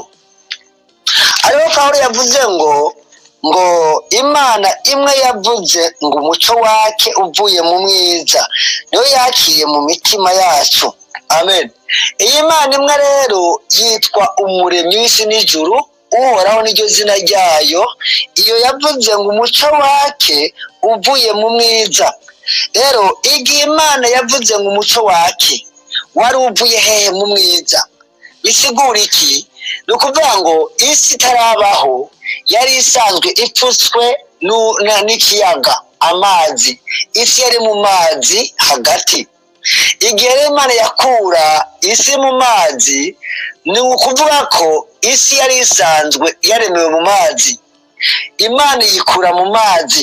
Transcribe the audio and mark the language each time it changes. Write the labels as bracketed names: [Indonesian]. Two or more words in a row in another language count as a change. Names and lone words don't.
[Rundi] Ariho Pawulo yavuze ngo Imana imwe yavuze ngo umuco wake uvuye mu mwiza, niyo yakiye mu mitima yacu. Amen. Iyi Mana imwe rero yitwa umuremyi w'isi n'ijuru, uhoraho niryo zina ryayo. Iyo yavuze ngo umuco wake uvuye mu mwiza. Rero igihe Imana yavuze ngo umuco wake wari uvuye hehe mu mwiza, bisigura iki? Ni ukuvuga ngo isi itarabaho yari isanzwe ipfutswe n'ikiyaga amazi. Isi yari mu mazi hagati. Igihe rero Imana yakura isi mu mazi, ni ukuvuga ko isi yari isanzwe yaremewe mu mazi, Imana yikura mu mazi.